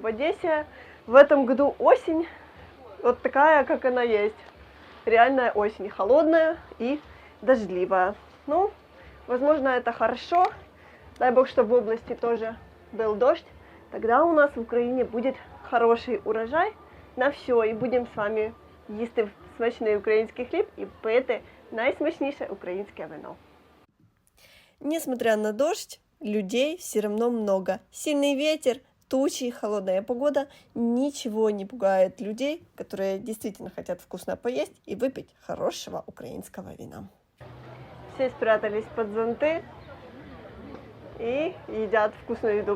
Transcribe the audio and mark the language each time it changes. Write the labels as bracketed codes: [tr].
[ru] В Одессе в этом году осень вот такая, как она есть. Реальная осень, холодная и дождливая. Ну, возможно, это хорошо. Дай бог, чтобы в области тоже был дождь. Тогда у нас в Украине будет хороший урожай на все. [uk] І будемо з вами їсти смачний український хліб і пити найсмачніше українське вино. [ru] Несмотря на дождь, людей все равно много. Сильный ветер, тучи, холодная погода, ничего не пугает людей, которые действительно хотят вкусно поесть и выпить хорошего украинского вина. Все спрятались под зонты и едят вкусную еду.